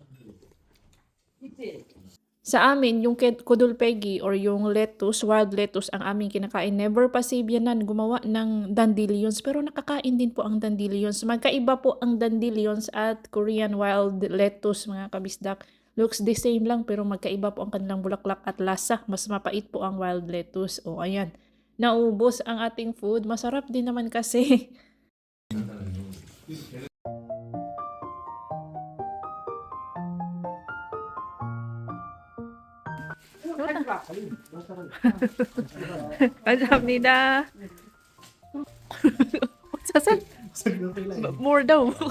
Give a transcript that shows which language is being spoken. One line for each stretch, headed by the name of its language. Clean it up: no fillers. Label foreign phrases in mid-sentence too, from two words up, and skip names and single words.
Filipino: Sa amin, yung kudulpegi or yung lettuce, wild lettuce ang aming kinakain. Never pa si Bianan gumawa ng dandelions pero nakakain din po ang dandelions. Magkaiba po ang dandelions at Korean wild lettuce mga kabisdak.
English: Looks the same
Filipino: lang pero magkaiba po ang kanilang bulaklak at lasa. Mas mapait po ang wild lettuce. O ayan, naubos ang ating food. Masarap din naman kasi.
Korean: 감사합니다.
Filipino: 사살? More daw.